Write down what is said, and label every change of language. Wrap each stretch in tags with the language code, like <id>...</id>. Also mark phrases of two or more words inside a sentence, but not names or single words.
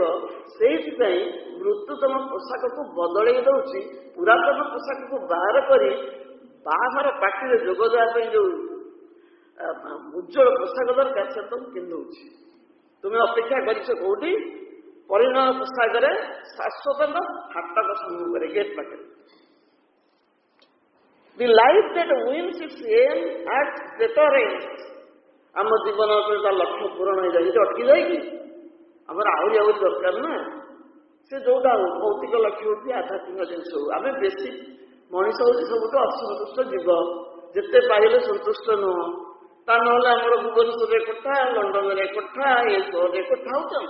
<or>ସେଇଥିପାଇଁ ମୃତ୍ୟୁ ତମ ପୋଷାକକୁ ବଦଳେଇ ଦଉଛି, ପୁରାତନ ପୋଷାକକୁ ବାହାର କରି ବାହାଘର ପାର୍ଟିରେ ଯୋଗ ଦେବା ପାଇଁ ଯୋଉ ଉଜ୍ଜଳ ପୋଷାକ ଦରକାର ସେ ତମକୁ ପିନ୍ଧଉଛି। ତୁମେ ଅପେକ୍ଷା କରିଛ କୋଉଠି? ପରିଣୟ ପୋଷାକରେ, ଶାଶ୍ୱତଙ୍କ ଫାଟକ ସମ୍ମୁଖରେ, ଗେଟ୍ ପାଖରେ।</or> <en>The life that wins its aim at greater ends।</en> <or>ଆମ ଜୀବନ ତା ଲକ୍ଷ୍ୟ ପୂରଣ ହେଇଯାଏ, ଏଠି ଅଟକି ଯାଇକି ଆମର ଆହୁରି ଦରକାର ନା। ସେ ଯୋଉଟା ଭୌତିକ ଲକ୍ଷ୍ୟ ହଉ କି ଆଧ୍ୟାତ୍ମିକ ଜିନିଷ ହଉ, ଆମେ ବେଶୀ ମଣିଷ ହଉଛି ସବୁଠୁ ଅସନ୍ତୁଷ୍ଟ ଜୀବ। ଯେତେ ପାଇଲେ ସନ୍ତୁଷ୍ଟ ନୁହଁ। ତା ନହେଲେ ଆମର ଭୁବନେଶ୍ୱରରେ କୋଠା, ଲଣ୍ଡନରେ କୋଠା, ଏ ସହରରେ କୋଠା ହଉଛନ୍ତି।</or>